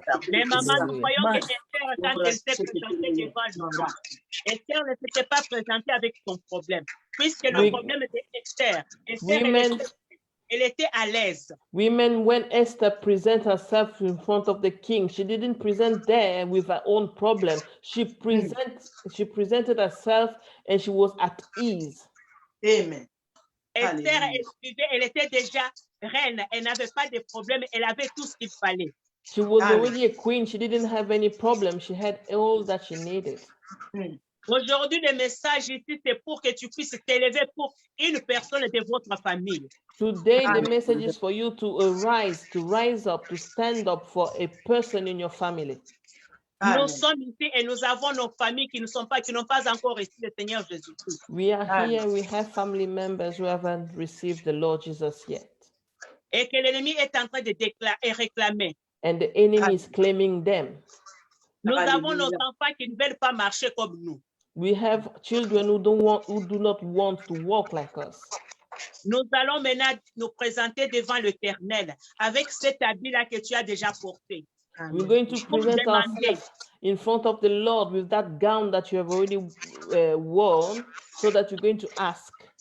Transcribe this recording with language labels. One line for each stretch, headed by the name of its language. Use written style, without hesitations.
French: mais maman, nous voyons que Esther, quand elle s'est présentée devant le roi, Esther ne s'était pas présentée avec son problème, puisque le problème était Esther. Elle était à l'aise.
English: Women, when Esther presents herself in front of the king, she didn't present there with her own problem. She presented herself and she was at ease. Amen.
French: Esther, elle était déjà reine. Elle n'avait pas de problème. Elle avait tout ce qu'il fallait.
English: She was already a queen. She didn't have any problem. She had all that she needed.
French: Aujourd'hui, le message ici, c'est pour que tu puisses t'élever pour une personne de votre famille.
English: Today, the message is for you to rise up, to stand up for a person in your family.
French: Nous sommes ici et nous avons nos familles qui n'ont pas encore reçu le Seigneur Jésus-Christ.
English: We are here. We have family members who haven't received the Lord Jesus yet.
French: Et que l'ennemi est en train de réclamer.
English: And the enemy is claiming them.
French: Nous avons nos enfants qui ne veulent pas marcher comme nous.
English: We have children who do not want to walk like us.
French: Nous allons maintenant nous présenter devant l'Éternel avec cet habit-là que tu as déjà porté.
English: We're going to present ourselves in front of the Lord with that gown that you have already worn, so that you're going to ask.